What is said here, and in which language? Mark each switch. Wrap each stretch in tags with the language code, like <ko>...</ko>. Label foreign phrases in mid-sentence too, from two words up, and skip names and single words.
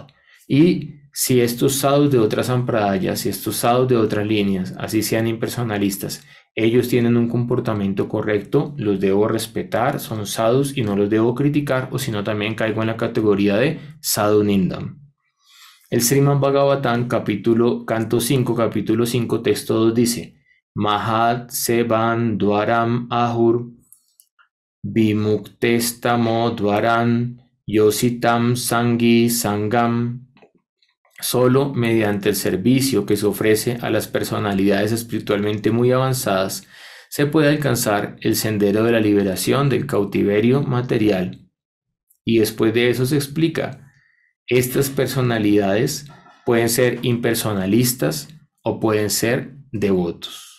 <es>Y si estos sadhus de otras sampradayas, si estos sadhus de otras líneas, así sean impersonalistas, ellos tienen un comportamiento correcto, los debo respetar, son sadhus y no los debo criticar, o si no también caigo en la categoría de</es> <sa>साधु निन्दम्.</sa> <es>El Srimad Bhagavatam, canto 5, capítulo 5, texto 2 dice:</es> <sa>महत् सेवां द्वारम् आहुर् विमुक्तेस्तमो द्वारं योषितां सङ्गि सङ्गम्.</sa> <es>Solo mediante el servicio que se ofrece a las personalidades espiritualmente muy avanzadas se puede alcanzar el sendero de la liberación del cautiverio material. Y después de eso se explica, estas personalidades pueden ser impersonalistas o pueden ser devotos.</es>